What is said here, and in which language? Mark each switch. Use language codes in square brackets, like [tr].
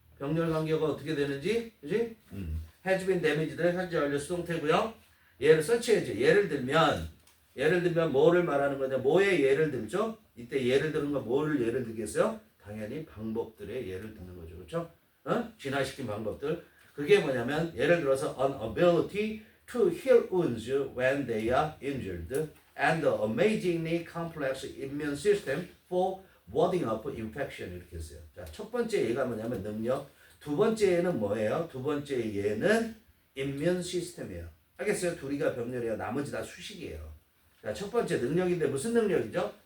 [ko] 병렬 관계가 어떻게 되는지, 그지? [en] has been damaged [ko] 는 현재 완료 수동태고요. 얘를 서치해야지. 예를 들면 뭐를 말하는 거냐? 뭐의 예를 들죠? 이때 예를 드는 거 뭐를 예를 들겠어요? 당연히 방법들의 예를 드는 거죠, 그렇죠? 진화시킨 방법들. 그게 뭐냐면 예를 들어서 [en] an ability to heal wounds when they are injured and the amazingly complex immune system for warding off infection 이렇게 했어요. [ko] 자, 첫 번째 예가 뭐냐면 능력. 두 번째 예는 뭐예요? 두 번째 예는 immune system이에요. 알겠어요? 둘이가 병렬이에요. 나머지 다 수식이에요. 자, 첫 번째 능력인데 무슨 능력이죠?